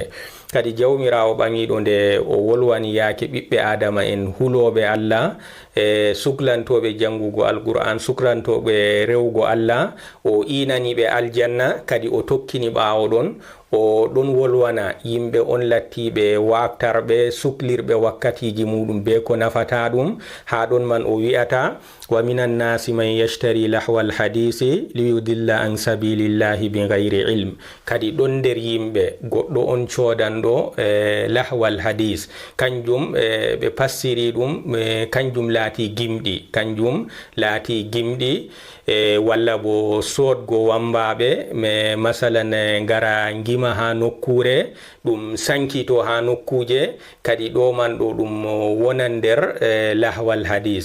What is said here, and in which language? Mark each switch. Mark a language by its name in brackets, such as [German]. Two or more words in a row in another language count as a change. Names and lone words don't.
[Fula] kadi jawmirawo ɓamiɗo nde o wolwani yaake ɓiɓɓe adama en huloɓe Allah, suklantoɓe jangugo alquran, suklantoɓe rewgo Allah, o inaniɓe aljanna, kadi o tokkini ɓawo ɗon o ɗon wolwana yimɓe on lattiɓe waktarɓe suklirɓe wakkatiji muɗum be ko nafata ɗum. ha ɗon man o wi'ata [Arabic] ومن الناس من يشتري لهو الحديث ليضل عن سبيل الله بغير علم. [Fula] kadi ɗon nder yimɓe goɗɗo on codanɗo [Arabic] لهو الحديث, [Fula] kanjum ɓe passiri ɗum kanjum laati gimɗi, kanjum laati gimɗi. walla bo sodgo wambaɓe masalan ngara ngima ha nokkure, ɗum sankito ha nokkuje, kadi ɗo man ɗo ɗum wonan nder [Arabic] لهو الحديث.